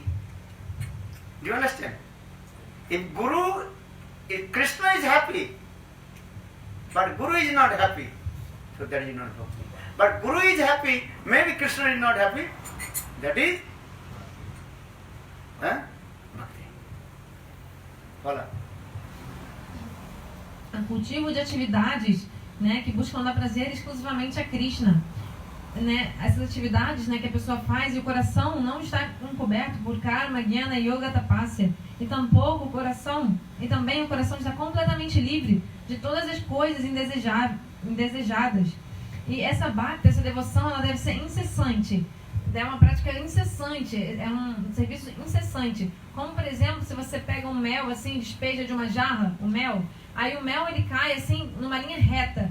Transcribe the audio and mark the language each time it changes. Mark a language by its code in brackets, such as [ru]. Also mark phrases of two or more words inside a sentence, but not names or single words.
[en] Do you understand? If Krishna is happy, but Guru is not happy, so that is not bhakti. But Guru is happy, maybe Krishna is not happy, that is bhakti. [pt] Fala. O cultivo de atividades, né, que buscam dar prazer exclusivamente a Krishna. Né, essas atividades, né, que a pessoa faz e o coração não está encoberto por karma, jnana, yoga, tapasya, e tampouco o coração, e também o coração está completamente livre de todas as coisas indesejadas. E essa bhakti, essa devoção, ela deve ser incessante. É uma prática incessante, é um serviço incessante. Como, por exemplo, se você pega um mel, assim, despeja de uma jarra, o mel, aí o mel ele cai, assim, numa linha reta.